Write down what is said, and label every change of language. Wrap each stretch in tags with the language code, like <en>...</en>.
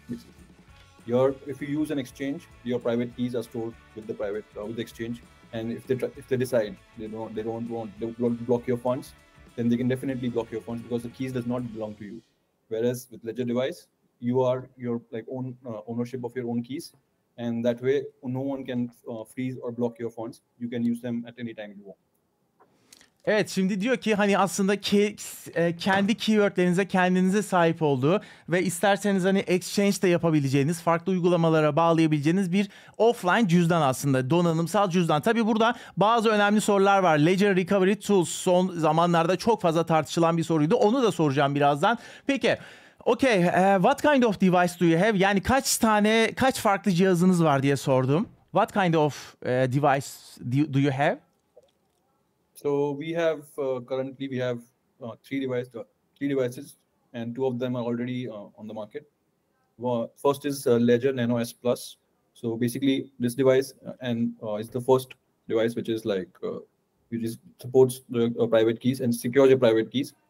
<en>Basically, if you use an exchange, your private keys are stored with the exchange, and if they decide they don't want to block your funds, then they can definitely block your funds because the keys does not belong to you. Whereas with Ledger device, you are your own ownership of your own keys. And that way, no one can freeze or block your funds. You can use them at any time you want.</en> <tr>Evet, şimdi diyor ki hani aslında kendi keywordlerinize kendinize sahip olduğu ve isterseniz hani exchange de yapabileceğiniz, farklı uygulamalara bağlayabileceğiniz bir offline cüzdan aslında. Donanımsal cüzdan. Tabii burada bazı önemli sorular var. Ledger Recovery Tools son zamanlarda çok fazla tartışılan bir soruydu. Onu da soracağım birazdan. Peki.</tr> <en>Okay, what kind of device do you have?</en> <tr>Yani kaç farklı cihazınız var diye sordum.</tr> <en>What kind of device do you have? So we have currently three devices, and 2 of them are already on the market. First is Ledger Nano S Plus. So basically, this device is the first device which is which supports the private keys and secures your private keys.</en>